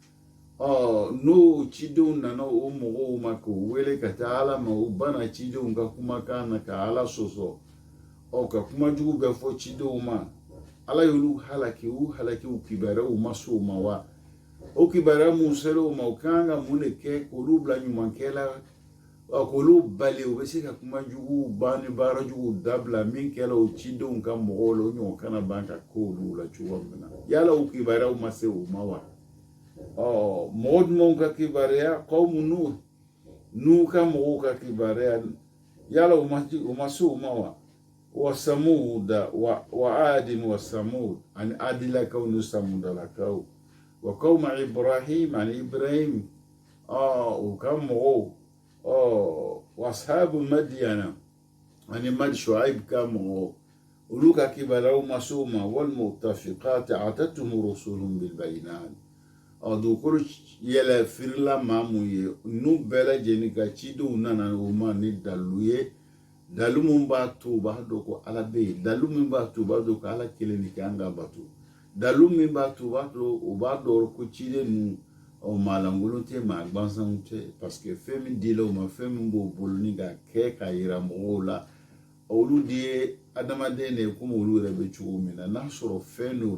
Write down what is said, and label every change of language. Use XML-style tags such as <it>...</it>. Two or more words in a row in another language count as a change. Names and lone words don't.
<bm>n'o cidenw nana o mɔgɔw ma k'o wele ka taa ala ma o bana cidenw ka kumakan na ka ala sɔsɔ ka kuma jugu bɛɛ fɔ cidenw ma ala y'olu halaki u kibaruyaw ma s'o ma wa o kibaruya mun sera o ma o kan ka mun de kɛ k'olu bila ɲumankɛla k'olu bali o bɛ se ka kuma jugu ban ni baara jugu dabila min kɛla o cidenw ka mɔgɔw la o ɲɔgɔn kana ban ka k'olu la cogo min na yala o kibaruyaw ma se o ma wa mɔgɔ jumɛnw ka kibaruya</bm> <ar>قوم نوح</ar> <bm>ka mɔgɔw ka kibaruya yala o ma se o ma wa</bm> <ar>وثمود وعاد وثمود</ar> <bm>ani adilakaw ni samudalakaw</bm> <ar>وقوم إبراهيم</ar> <bm>ani ibrahim o ka mɔgɔw</bm> <ar>وأصحاب مدين</ar> <bm>ani mad shuaib ka mɔgɔw olu ka kibaruyaw ma se o ma</bm> <ar>والمؤتفكات أتتهم رسل بالبينات</ar> <bm>dugukolo yɛlɛ firila maa mun ye n'u bɛɛ lajɛlen ka cidenw nana o ma ni dalu ye dalu min b'a to u b'a dɔn ko ala bɛ yen dalu min b'a to u b'a dɔn ko ala kelen de kan ka bato dalu min b'a to u b'a dɔn ko ciden ninnu maa lankolon tɛ maa gansanw tɛ</bm> <fr>parce que</fr> <bm>fɛn min dila u ma fɛn min b'o bolo ni ka kɛ ka yira mɔgɔw la olu de ye adamaden de ye komi olu yɛrɛ bɛ cogo min na n'a sɔrɔ fɛn do</bm>